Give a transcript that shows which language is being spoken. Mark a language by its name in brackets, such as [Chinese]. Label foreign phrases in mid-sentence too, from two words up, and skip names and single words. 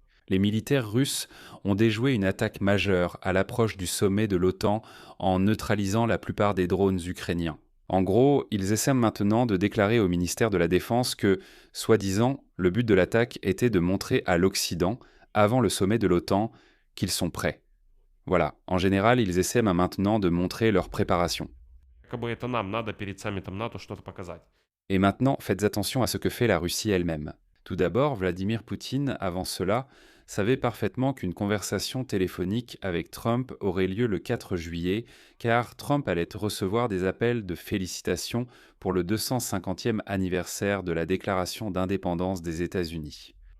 [French] Les militaires russes ont déjoué une attaque majeure à l'approche du sommet de l'OTAN en neutralisant la plupart des drones ukrainiens. En gros, ils essaient maintenant de déclarer au ministère de la Défense que, soi-disant, le but de l'attaque était de montrer à l'Occident, avant le sommet de l'OTAN, qu'ils sont prêts. Voilà, en général, ils essaient maintenant de montrer leur préparation. [Russian] Это нам надо перед саммитом НАТО что-то показать. [French] Et maintenant, faites attention à ce que fait la Russie elle-même. Tout d'abord, Vladimir Poutine, avant cela, savait parfaitement qu'une conversation téléphonique avec Trump aurait lieu le 4 juillet, car Trump allait recevoir des appels de félicitations pour le 250e anniversaire de la déclaration d'indépendance des États-Unis.